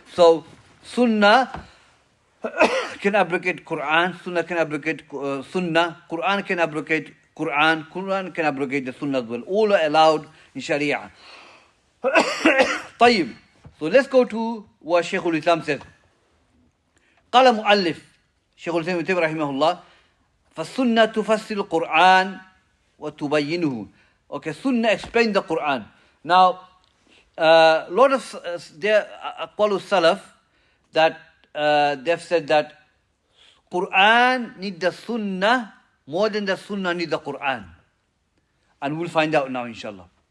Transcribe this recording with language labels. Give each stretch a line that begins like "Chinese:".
English: So Sunnah can abrogate Quran, Sunnah can abrogate Sunnah, Quran can abrogate Quran, Quran can abrogate the Sunnah as well. All are allowed in Sharia.
Arabic: طيب.
English: So let's go to what Shaykhul Islam says.
Arabic: قال مؤلف Shaykhul Islam ibn Taymiyyah رحمه الله فالسنة تفسر القرآن وتبينه.
English: Okay, Sunnah explain the Quran. Now, a lot of there Aqwal Salaf that they've said that Quran need the Sunnah more than the Sunnah need the Quran, and we'll find out now, inshallah.